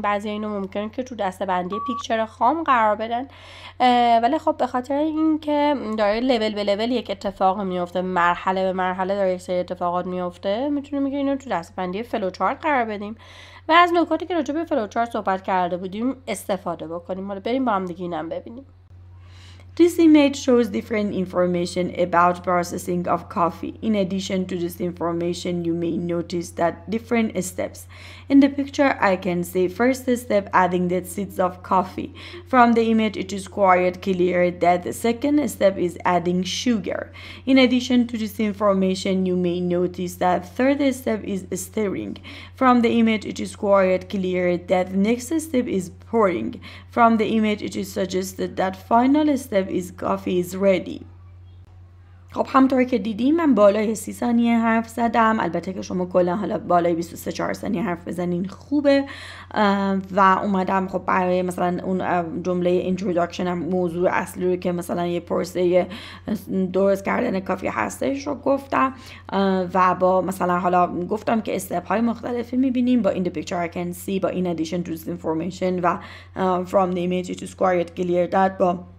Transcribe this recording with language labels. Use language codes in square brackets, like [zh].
[fa] بعضی اینو ممکنه که تو دسته‌بندی پیکچر خام قرار بدن، ولی خب به خاطر اینکه داره لول به لول یک اتفاق میفته، مرحله به مرحله داره یک سری اتفاقات میفته، میتونیم میگه اینو تو دسته‌بندی فلوچارت قرار بدیم و از نکاتی که راجع به فلوچارت صحبت کرده بودیم استفاده بکنیم. حالا بریم با هم دیگه اینم ببینیم. [en] This image shows different information about processing of coffee. In addition to this information, you may notice that different steps. In the picture, I can see first step adding the seeds of coffee. From the image, it is quite clear that the second step is adding sugar. In addition to this information, you may notice that third step is stirring. From the image, it is quite clear that the next step is pouring. From the image, it is suggested that final step is coffee is ready. [fa] خب همطور که دیدیم من بالای 30 ثانیه حرف زدم. البته که شما کلا حالا بالای 23-4 ثانیه حرف بزنین خوبه و اومدم خب برای مثلا اون جمله introduction هم موضوع اصلی رو که مثلا یه پرسه درست کردن کافی هستش رو گفتم و با مثلا حالا گفتم که استپ های مختلفی میبینیم با in the picture I can see، با in addition to this information و from the image it is quite clear that با